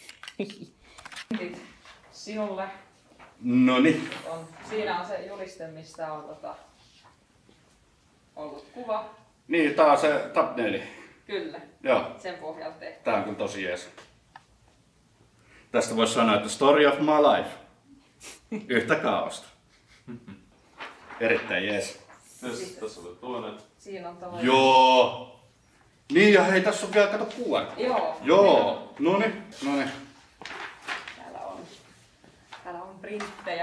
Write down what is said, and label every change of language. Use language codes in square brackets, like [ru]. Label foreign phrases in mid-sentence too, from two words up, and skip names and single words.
[fi] Sinulle. Noniin. Siinä on se juliste, mistä on ollut kuva. Niin, tää on se thumbnaili. Kyllä. Joo. Sen pohjalta tehty. Tää on kyllä tosi jees. Tästä voisi sanoa, että [en] story of my life. [fi] Yhtä kaaosta. Erittäin jees. Tässä oli toinen. Siinä on toinen. Joo. Niin ja hei, tässä on vielä kato QR. Joo. Noniin. Täällä on printtejä.